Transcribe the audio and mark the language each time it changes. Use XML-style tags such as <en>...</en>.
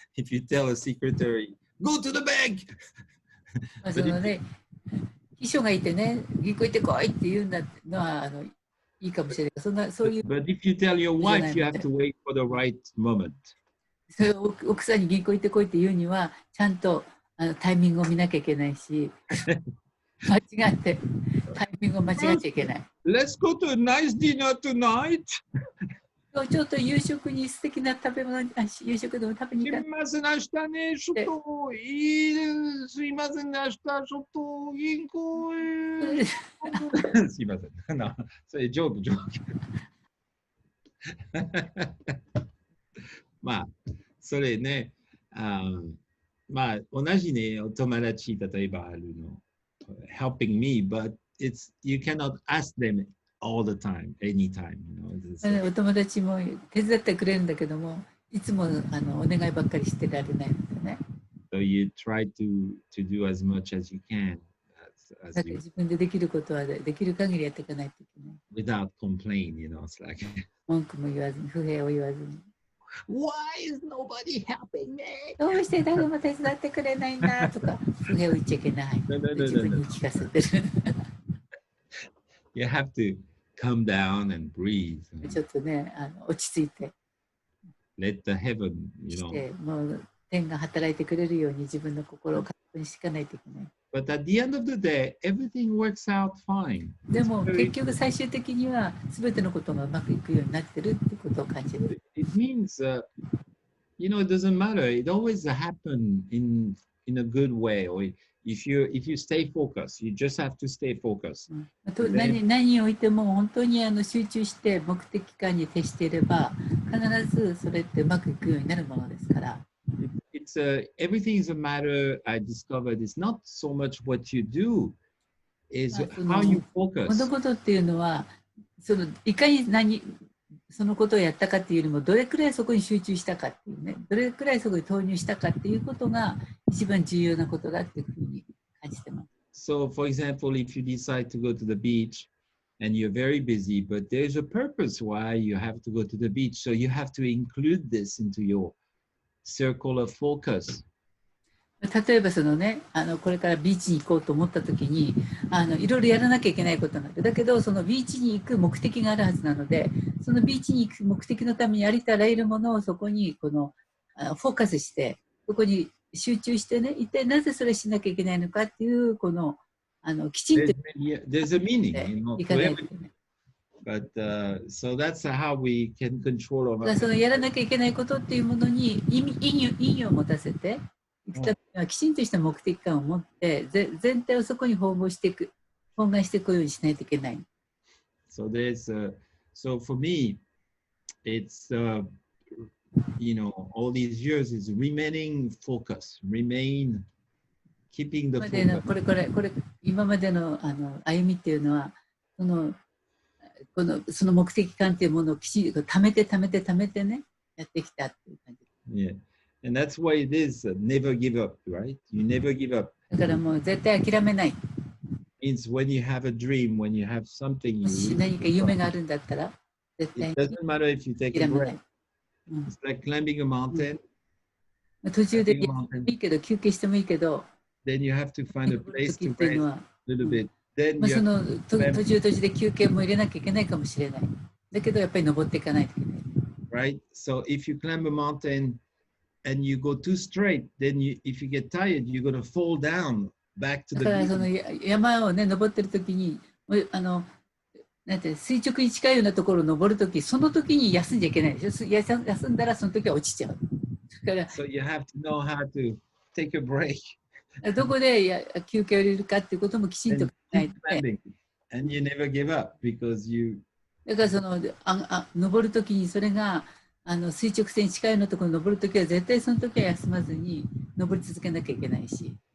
<en>If you tell a secretary, go to the bank.</en> <ja>そのね、秘書がいてね、銀行行ってこいって言うんだのはいいかもしれない。そういう。</ja> <en>But if you tell your wife, you have to wait for the right moment.</en> <ja>それを奥さんに銀行行ってこいって言うには、ちゃんとタイミングを見なきゃいけないし、間違ってタイミングを間違っちゃいけない。</ja> <en>Let's go to a nice dinner tonight.</en> <ja>ちょっと夕食に素敵な食べ物、夕食でも食べに行かない。すみません、明日ね、ちょっとすいません、明日ちょっと銀行へ。すいません、それジョーク。まあ、それね、まあ、同じね、お友達、例えばあるの、</ja> <en>helping me, but you cannot ask them all the time, anytime.</en> <ja>お友達も手伝ってくれるんだけども、いつもお願いばっかりしてられないのでね。</ja> <en>So you try to do as much as you can.</en> <ja>自分でできることはできる限りやっていかないといけない。</ja> <en>Without complaint, it's like</en> <ja>文句も言わずに、不平を言わずに。</ja> <en>Why is nobody helping me?</en> <ja>どうして誰も手伝ってくれないんだとか、不平を言っちゃいけない。自分に聞かせてる。</ja> <en>You have to come down and breathe.</en> <ja>ちょっとね、落ち着いて。</ja> <en>Let the heaven,</en> <ja>してもう天が働いてくれるように自分の心を確認していかないといけない。</ja> <en>But at the end of the day, everything works out fine.</en> <ja>でも結局最終的には全てのことがうまくいくようになってるってことを感じる。</ja> <en>It means, it doesn't matter. It always happens in a good way. Or if you stay focused, you just have to stay focused.</en> <ja>何においても本当に集中して目的感に徹していれば必ずそれってうまくいくようになるものですから。</ja> <en>Everything is a matter. I discovered it's not so much what you do, is how you focus.</en> <ja>物事っていうのはいかにそのことをやったかっていうよりもどれくらいそこに集中したかっていうね、どれくらいそこに投入したかっていうことが一番重要なことだっていうふうに感じてます。</ja> <en>So, for example, if you decide to go to the beach and you're very busy, but there's a purpose why you have to go to the beach, so you have to include this into your circle of focus.</en> <ja>例えばそのね、これからビーチに行こうと思った時にいろいろやらなきゃいけないことがある。だけどそのビーチに行く目的があるはずなので、そのビーチに行く目的のためにありとあらゆるものをそこにフォーカスしてそこに集中してね、一体なぜそれしなきゃいけないのかっていうきちんと</ja> <en>There's a meaning,</en> <ja>いかないといけない。</ja> <en>But so that's how we can control our.</en> <ja>そのやらなきゃいけないことっていうものに意味を持たせていくためにはきちんとした目的感を持って全体をそこに包含していくようにしないといけない。</ja> <en>So so for me, it's all these years is remaining focused, keeping the focus.</en> <ja>これ今までの歩みっていうのはその目的感っていうものをきちんと貯めてねやってきたっていう感じ。</ja> <en>Yeah, and that's why it is never give up, right? You never give up.</en> <ja>だからもう絶対諦めない。</ja> <en>Means when you have a dream, when you have something.</en> <ja>もし何か夢があるんだったら絶対に</ja> <en>It doesn't matter if you take a</en> <ja>諦めな</ja> <en>break.</en> <ja>い。</ja> <en>It's like climbing a mountain.</en> <ja>途中でいいけど休憩してもいいけど。</ja> <en>Then you have to find a place to rest a little bit.</en> <ja>その途中で休憩も入れなきゃいけないかもしれない。だけどやっぱり登っていかないといけない。</ja> <en>Right? So if you climb a mountain and you go too straight, then if you get tired, you're going to fall down back to the</en> <ja>だからその山をね登ってる時になんて垂直に近いようなところを登る時その時に休んじゃいけないでしょ。休んだらその時は落ちちゃう。だから</ja> <en>So you have to know how to take a break</en> <ja>どこで休憩を入れるかっていうこともきちんと</ja> <en>and</en> <ja>考え</ja> <en>keep</en> <ja>て、</ja> <en>climbing. And you never give up because you</en> <ja>だからその登るときにそれが垂直線に近いのところに登るときは絶対その時は休まずに登り続けなきゃいけないし。</ja>